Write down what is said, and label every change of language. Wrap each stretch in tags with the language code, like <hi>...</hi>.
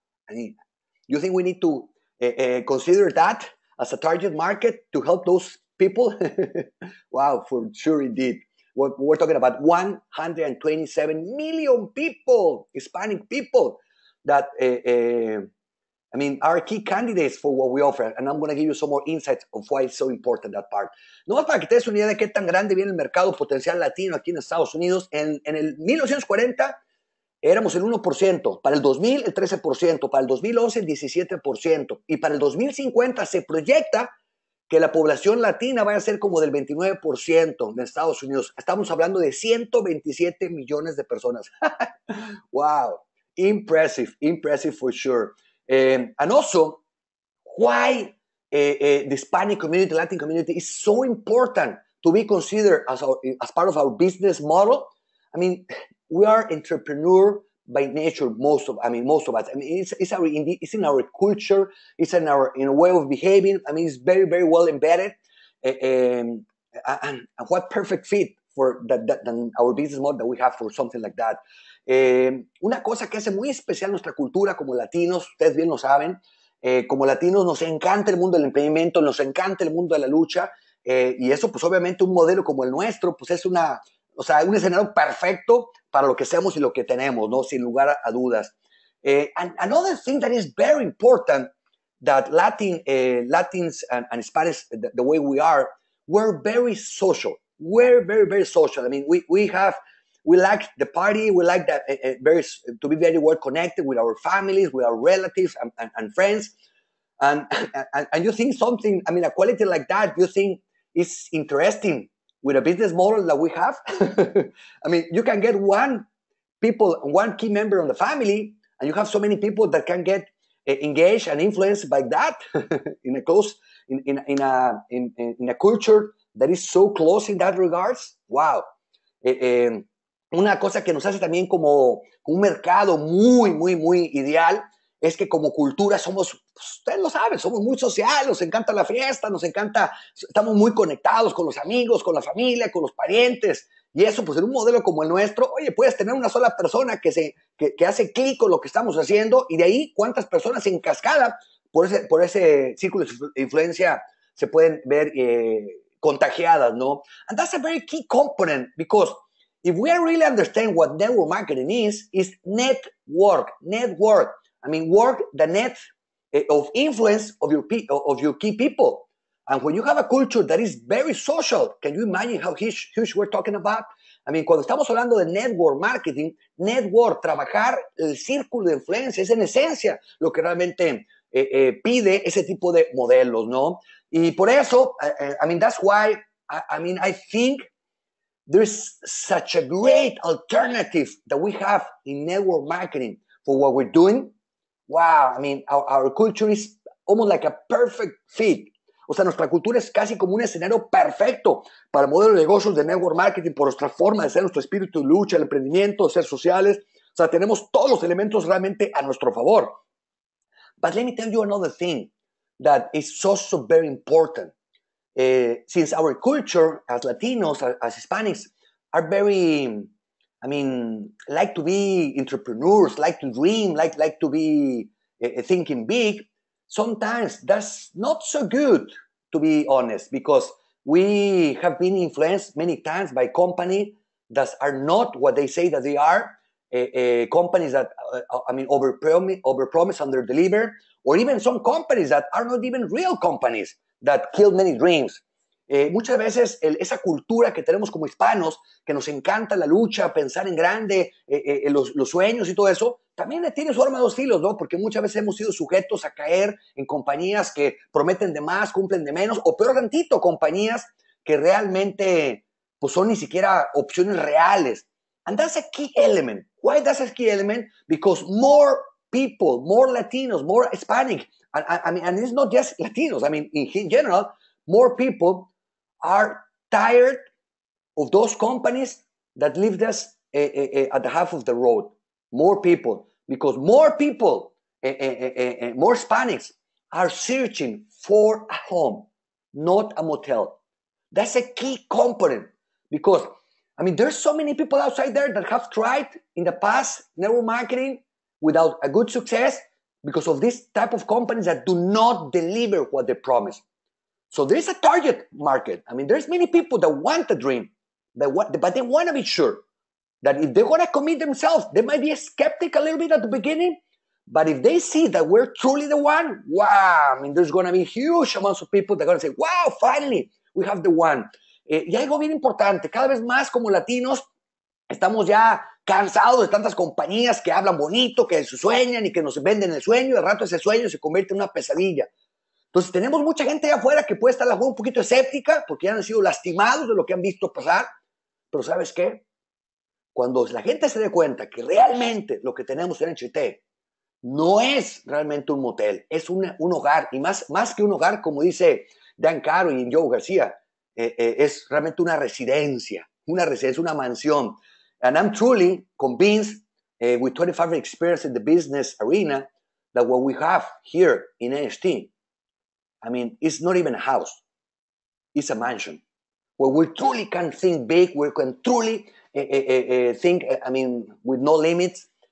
<en>I mean, you think we need to consider that as a target market to help those people? Wow, for sure indeed. We're talking about 127 million people, Hispanic people, that I mean, are key candidates for what we offer. And I'm going to give you some more insights of why it's so important, that part.</en> <es>No más para que te des una idea de qué tan grande viene el mercado potencial latino aquí en Estados Unidos. En el 1940 éramos el 1%, para el 2000 el 13%, para el 2011 el 17%, y para el 2050 se proyecta que la población latina vaya a ser como del 29% de Estados Unidos. Estamos hablando de 127 millones de personas.</es> <en>Wow, impressive for sure. And also, why the Hispanic community, Latin community is so important to be considered as part of our business model. I mean, we are entrepreneur by nature, most of us. I mean, it's in our culture, it's in our way of behaving. I mean, it's very, very well embedded. And what perfect fit for our business model that we have for something like that.</en> <es>Una cosa que hace muy especial nuestra cultura como latinos, ustedes bien lo saben, como latinos nos encanta el mundo del emprendimiento, nos encanta el mundo de la lucha, y eso pues obviamente un modelo como el nuestro pues es un escenario perfecto para lo que hacemos y lo que tenemos, ¿no? Sin lugar a dudas.</es> <en>And another thing that is very important, that Latins and Hispanics, the way we are, we're very social. We're very, very social. I mean, we like the party. We like that to be very well connected with our families, with our relatives and friends. and, and you think something, I mean, a quality like that, you think is interesting with a business model that we have. I mean, you can get one key member of the family, and you have so many people that can get engaged and influenced by that in a close in a culture that is so close in that regards. Wow. Una cosa que nos hace también como un mercado muy ideal es que como cultura somos, ustedes lo saben, somos muy sociales, nos encanta la fiesta, nos encanta, estamos muy conectados con los amigos, con la familia, con los parientes, y eso pues en un modelo como el nuestro, oye, puedes tener una sola persona que hace clic con lo que estamos haciendo, y de ahí cuántas personas en cascada por ese círculo de influencia se pueden ver contagiadas, ¿no? And that's a very key component, because if we really understand what network marketing is network. I mean, work the net of influence of your key people. And when you have a culture that is very social, can you imagine how huge we're talking about? I mean,</en> <es>cuando estamos hablando de network marketing, trabajar el círculo de influencia, es en esencia lo que realmente pide ese tipo de modelos, ¿no? Y por eso,</es> <en>I mean, that's why, I think there's such a great alternative that we have in network marketing for what we're doing. Wow, I mean, our culture is almost like a perfect fit.</en> <es>O sea, nuestra cultura es casi como un escenario perfecto para el modelo de negocios de network marketing por nuestra forma de ser, nuestro espíritu de lucha, el emprendimiento, de ser sociales. O sea, tenemos todos los elementos realmente a nuestro favor.</es> <en>But let me tell you another thing that is also very important. Since our culture as Latinos, as Hispanics, are very, I mean, like to be entrepreneurs, like to dream, like to be thinking big, sometimes that's not so good, to be honest, because we have been influenced many times by companies that are not what they say that they are, companies that, overpromise, underdeliver, or even some companies that are not even real companies that kill many dreams. Muchas veces esa cultura que tenemos como hispanos, que nos encanta la lucha, pensar en grande, los sueños y todo eso, también tiene su arma de dos filos, ¿no? Porque muchas veces hemos sido sujetos a caer en compañías que prometen de más, cumplen de menos, o peor tantito, compañías que realmente pues son ni siquiera opciones reales. And that's a key element. Why that's a key element? Because more people, more Latinos, more Hispanic, and it's not just Latinos, I mean, in general, more people are tired of those companies that leave us at the half of the road. More people, because more people, more Hispanics are searching for a home, not a motel. That's a key component, because, I mean, there's so many people outside there that have tried in the past network marketing without a good success because of this type of companies that do not deliver what they promise. So there's a target market. I mean, there's many people that want the dream, but they want to be sure that if they're going to commit themselves, they might be skeptic a little bit at the beginning, but if they see that we're truly the one, wow, I mean, there's going to be huge amounts of people that are going to say, wow, finally, we have the one.</en> <es>Y algo bien importante, cada vez más como latinos, estamos ya cansados de tantas compañías que hablan bonito, que sueñan y que nos venden el sueño, y de rato ese sueño se convierte en una pesadilla. Entonces tenemos mucha gente allá afuera que puede estar a lo mejor un poquito escéptica porque ya han sido lastimados de lo que han visto pasar, pero ¿sabes qué? Cuando la gente se dé cuenta que realmente lo que tenemos en NHT no es realmente un motel, es un hogar, y más que un hogar, como dice Dan Caro y Joe García, es realmente una residencia, una mansión.</es> <en>And I'm truly convinced, with 25 years experience in the business arena, that what we have here in NHT, I mean, it's not even a house. It's a mansion where we truly can think big, we can truly think, I mean, with no limits.</en>